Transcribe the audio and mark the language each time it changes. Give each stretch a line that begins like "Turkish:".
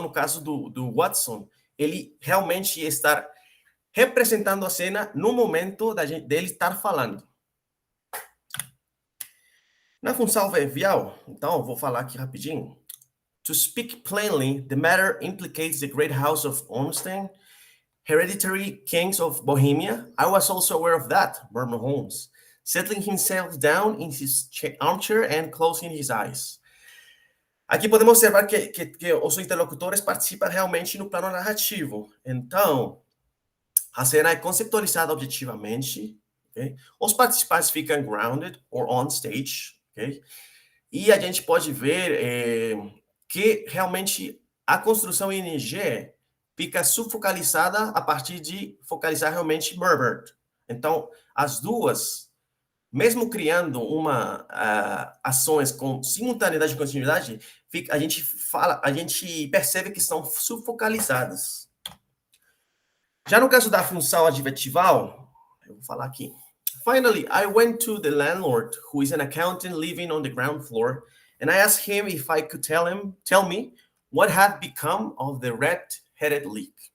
Portuguese: No caso do Watson, ele realmente está representando a cena no momento dele estar falando. Na função verbial, então, eu vou falar aqui rapidinho.
English: To speak plainly, the matter implicates the great house of Ormstein, hereditary kings of Bohemia. I was also aware of that, murmured Holmes, settling himself down in his armchair and closing his eyes.
Portuguese: Aqui podemos observar que os interlocutores participam realmente no plano narrativo. Então, a cena é conceptualizada objetivamente, okay? Os participantes ficam
English: grounded or on stage,
Portuguese: okay? E a gente pode ver que realmente a construção em ING fica subfocalizada a partir de focalizar realmente Herbert. Então, as duas, mesmo criando ações com simultaneidade e continuidade, a gente percebe que estão subfocalizadas. Já no caso da função adjetival, eu vou falar aqui.
English: Finally, I went to the landlord, who is an accountant living on the ground floor, and I asked him if I could tell me what had become of the red-headed leak.